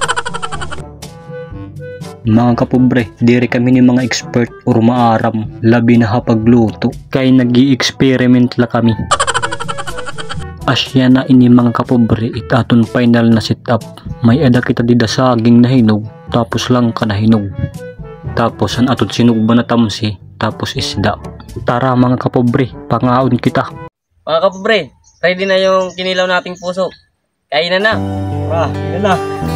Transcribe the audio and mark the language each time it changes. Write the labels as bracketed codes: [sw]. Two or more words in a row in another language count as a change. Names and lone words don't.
[war] Mga kapobre, diri kami ni mga expert or maaram, labi na hapagluto, kay nag-i-experiment la kami. Asya na ini mga kapobre, itaton final na setup. May ada kita dida saging na hinog, tapos lang ka na hinog. Tapos an aton sinugba na tamsi, tapos isda. Tara mga kapobre, pangaon kita. [tl] Mga kapobre, ready na yung kinilaw nating puso. Kainan na. Yan na.